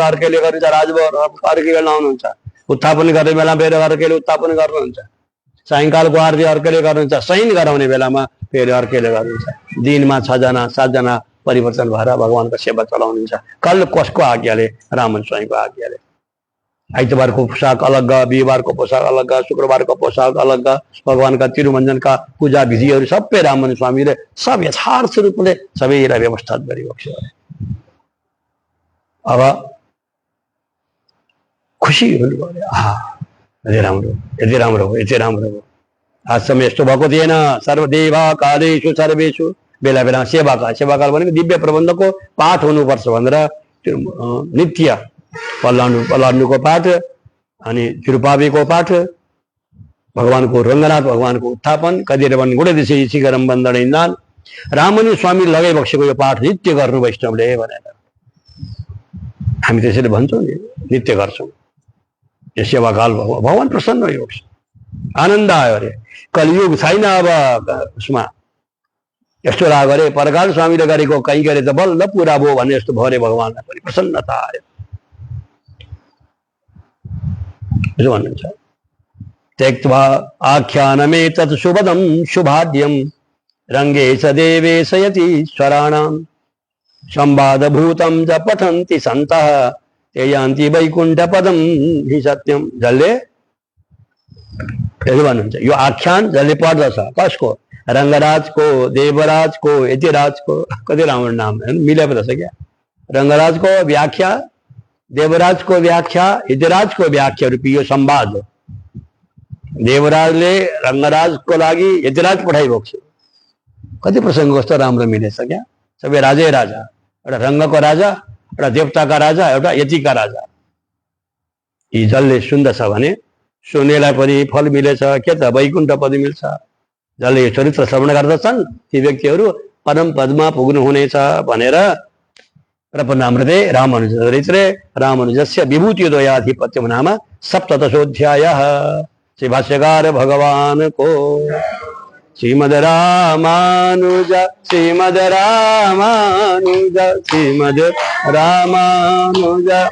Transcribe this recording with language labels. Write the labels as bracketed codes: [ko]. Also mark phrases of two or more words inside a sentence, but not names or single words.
[ne] अर्कैले गर्नुहुन्छ राजभर अर्कै लाउनुहुन्छ उत्थापन गर्ने बेला फेरि अर्कैले उत्थापन गर्नुहुन्छ सायङ्कालको आरती अर्कैले गर्नुहुन्छ शयन गराउने बेलामा फेरि अर्कैले गर्नुहुन्छ दिनमा 6 जना 7 जना परिवर्तन भएर भगवानको सेवा चलाउनुहुन्छ कल कसको आज्ञाले रामन स्वामीको आज्ञाले आइतबारको पोसाक अलग बिहिबारको पोसाक अलग शुक्रबारको पोसाक अलग भगवानका तिरुमञ्जनका पूजा विधिहरू सबै रामन स्वामीले सब यथार्थ रूपले सबैलाई व्यवस्था गरेको छ अब खुसी हुनुभयो यति राम्रो यति राम्रो यति राम्रो आजसम्म यस्तो भएको थिएन [sa] सर्वदेवा कालेषु सर्वेषु [ne] बेला बेला सेवाकाल भनेको दिव्य प्रबन्धको पाठ हुनुपर्छ भनेर नित्य पल्लाण्डुको पाठ अनि तिरुपावीको पाठ भगवानको रङ्गनाथ भगवानको उत्थापन [ta] கதிரவன் குணதிசை சிகரம் வந்தணைந்தான் [ne] रामन स्वामी लगाइ बसेको यो पाठ नित्य गर्नु वैष्णवले भनेर हामी त्यसरी भन्छौँ नि नित्य गर्छौँ यो सेवाकाल भगवान प्रसन्न हो आनन्द आयो अरे कलियुग छैन अब उसमा यस्तो लाग्यो अरे प्रकाश स्वामीले गरेको कैङ्कर्य त बल्ल पुरा भयो भन्ने जस्तो भयो अरे भगवानलाई पनि प्रसन्नता आयो [sa] भन्नुहुन्छ त्यक्त्वा आख्यानमेतत् शुभदं शुभाद्यं रङ्गे स देवेशयतीश्वराणां संवादभूतं च पठन्ति सन्तः ते यान्ति वैकुण्ठपदं हि सत्यं [ne] जसले भन्नुहुन्छ यो आख्यान जसले पढ्दछ कसको रङ्गराजको देवराजको यतिराजको कति राम्रो नाम मिलेको रहेछ क्या रङ्गराजको व्याख्या देवराजको व्याख्या यतिराजको व्याख्या रूपी यो संवाद देवराजले रङ्गराजको लागि यतिराज पठाइरहेको छ कति प्रसङ्ग कस्तो राम्रो मिलेछ क्या सबै राजै राजा एउटा रङ्गको राजा एउटा देवताका राजा एउटा यतिका राजा यी जसले सुन्दछ भने सुनेलाई पनि फल मिलेछ के त वैकुण्ठ पद मिल्छ जसले यो चरित्र श्रवण गर्दछन् ती व्यक्तिहरू परम पदमा पुग्नुहुनेछ भनेर [sa] प्रपन्नामृते रामानुजचरित्रे रामानुजस्य विभूतिद्वयाधिपत्यं नाम सप्तदशोऽध्यायः [ne] श्री भाष्यकार भगवान को श्रीमद् रामानुज श्रीमद् रामानुज श्रीमद् रामानुज